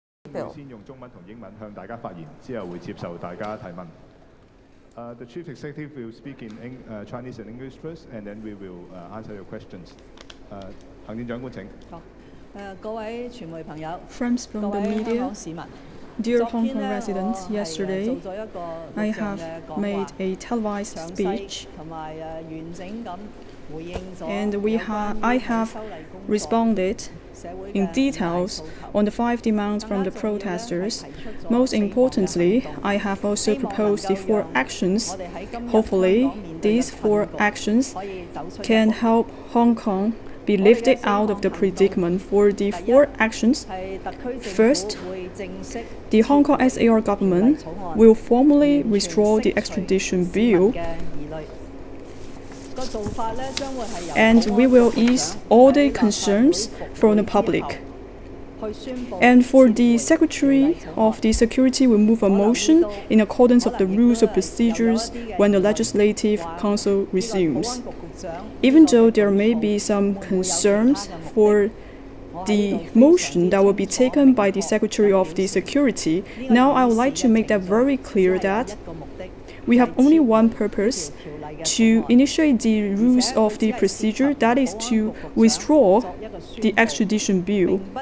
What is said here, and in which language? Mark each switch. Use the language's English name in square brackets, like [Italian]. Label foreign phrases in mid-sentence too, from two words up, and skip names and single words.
[English] bill. The Chief Executive will speak in Chinese and English first, and then we will answer your questions. [Cantonese] 行政長官請。各位傳媒朋友， [English] Friends from [Cantonese] 各 [English] the [Cantonese] 位香 [English] media, [Cantonese] 港市民， [English] dear [Cantonese] 昨 [English] Hong [Cantonese] 天 [English] Kong [Cantonese] 呢， [English] residents, [Cantonese] 我係 [English] yesterday [Cantonese] 做咗一個 [English] I [Cantonese] 錄像 [English] have [Cantonese] 嘅講 [English] made [Cantonese] 話， [English] a televised [Cantonese] 詳細 [English] speech [Cantonese] 同埋完整咁回應咗 [English] and [Cantonese] 有關 [English] I [Cantonese] 於 [English] have [Cantonese] 修例工作 [English] responded [Cantonese] 社會嘅 [English] in [Cantonese] 五大 [English] details [Cantonese] 訴求。 [English] on the 5 demands from the [Cantonese] 更加重要呢， [English] protesters. [Cantonese] 係提出咗 [English] Most [Cantonese] 4項嘅 [English] importantly, [Cantonese] 行動， [English] I have also [Cantonese] 希望能 [English] proposed the [Cantonese] 夠 [English] 4 [Cantonese] 讓 [English] actions. [Cantonese] 我哋喺今日 [English] Hopefully, [Cantonese] 香港面對嘅 [English] these 4 [Cantonese] 困局 [English] actions [Cantonese] 可以走出一 [English] can [Cantonese] 步。 [English] help Hong Kong be lifted out of the predicament. For the 4 actions, [Cantonese] 係特區政 [English] First, [Cantonese] 府會正式 [English] the Hong Kong SAR government will formally withdraw the extradition bill, [Cantonese] 嘅疑慮。個做法呢，將會係由 [English] and we will ease all the [Cantonese] 喺立法會 [English] concerns [Cantonese] 復 [English] from the [Cantonese] 會之後 [English] public. [Cantonese] 去宣佈 [English] And for [Cantonese] 撤 [English] the [Cantonese] 回 [English] Secretary [Cantonese] 條例草案 [English] of the Security will move a motion in accordance of the rules of procedures when the Legislative Council [Cantonese] 呢個保 [English] resumes. [Cantonese] 安局局長 [English] Even though there may be some concerns for the motion that will be taken by the Secretary of the Security, now I would like to make that very clear that we have only one purpose: to initiate the rules of the procedure, that is to withdraw the extradition bill.